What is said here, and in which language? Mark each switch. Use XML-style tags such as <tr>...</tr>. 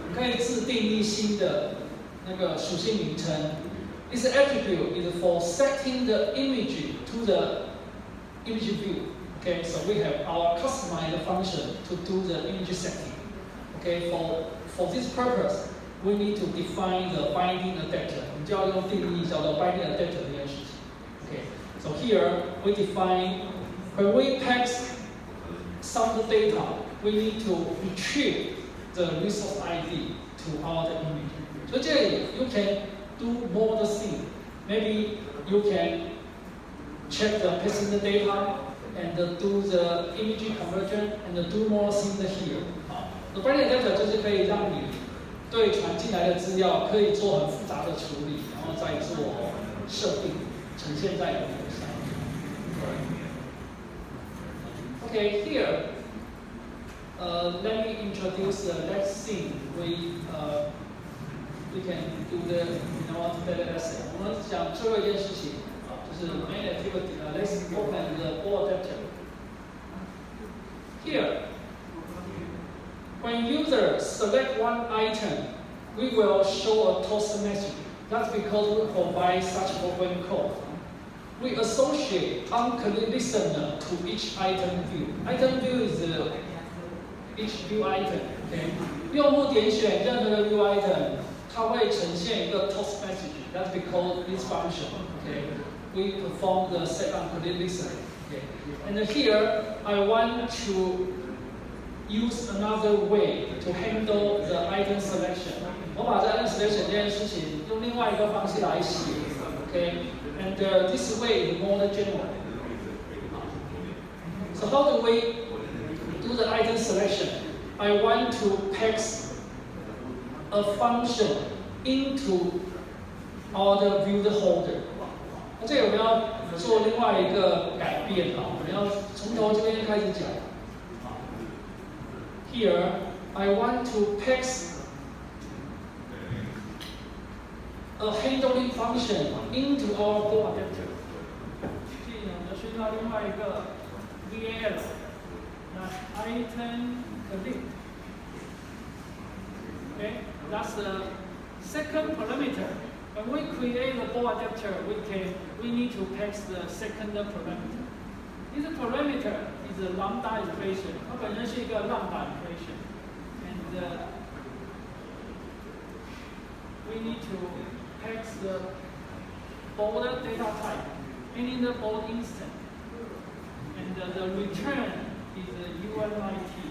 <zh>可以自定义新的那个属性名称。</zh> <en>This attribute is for setting the image to the image view. Okay, so we have our customized function to do the image setting. Okay, for this purpose, we need to define the binding adapter.</en> <zh>我们就要用定义叫做 binding adapter 这件事情。</zh> <en>Okay, so here we define when we pass some data, we need to retrieve the resource ID to our image. So</en> <zh>这里</zh> <en>you can do more the thing. Maybe you can check the passing data and do the image conversion and do more things here. The binding adapter</en> <zh>就是可以让你对传进来的资料可以做很复杂的处理，然后再做设定，呈现在你的上面。</zh> <en>Okay, here, let me introduce the next thing. We can do the better essay.</en> <zh>我们讲最后一件事情，就是 main activity.</zh> <en>Let's open the board adapter. Here, when users select one item, we will show a toast message. That's because we provide such open code. We associate on-click listener to each item view. Item view is each view item. Okay.</en> <zh>用户点选任何的 view item. 它会呈现一个 toast message.</zh> <en>That's because this function. Okay, we perform the set on click listening. Okay, and here I want to use another way to handle the item selection.</en> <zh>我把这 item selection 这件事情用另外一个方式来写 ，OK？</zh> <en>And this way is more general. So how do we do the item selection? I want to pass a function into our viewed holder.</en> <zh>那这个我们要做另外一个改变啊，我们要从头这边开始讲。</zh> <en>Here, I want to pass a handling function into our ball adapter.</en> <zh>所以呢，我们需要另外一个 VAL， 那 item click.</zh> <en>Okay, that's the second parameter. When we create the ball adapter, we need to pass the second parameter. This parameter is a lambda equation.</en> <zh>它本身是一个 lambda equation,</zh> <en>and we need to pass the bold data type, meaning the bold instant, and the return is UNIT.</en>